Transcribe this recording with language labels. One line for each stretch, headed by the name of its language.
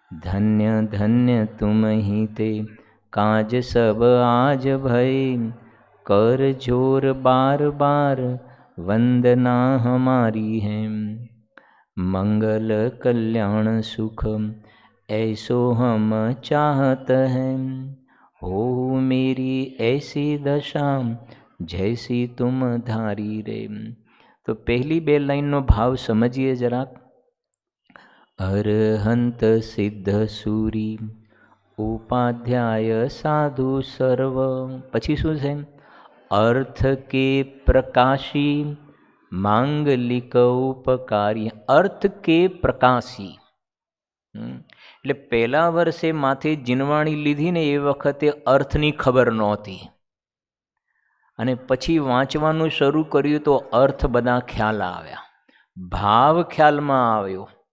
Hindi: धन्य धन्य तुम ही ते काज सब आज भय कर जोर बार बार वंदना हमारी है। मंगल कल्याण सुख ऐसो हम चाहत हैं। हो मेरी ऐसी दशा जैसी तुम धारी रे।
Gujarati: तो पहली बे लाइनનો ભાવ સમજીએ જરાક। અરહંત સિદ્ધ સુરી ઉપાધ્યાય સાધુ સર્વ, પછી શું છે?
Hindi: अर्थ के प्रकाशी માંગલિક ઉપકારી। अर्थ के प्रकाशी
Gujarati: એટલે પહેલા વર્ષે માથે જીનવાણી લીધી ને એ વખતે અર્થની ખબર નહોતી, અને પછી વાંચવાનું શરૂ કર્યું તો અર્થ બધા ખ્યાલ આવ્યા, ભાવ ખ્યાલમાં આવ્યો।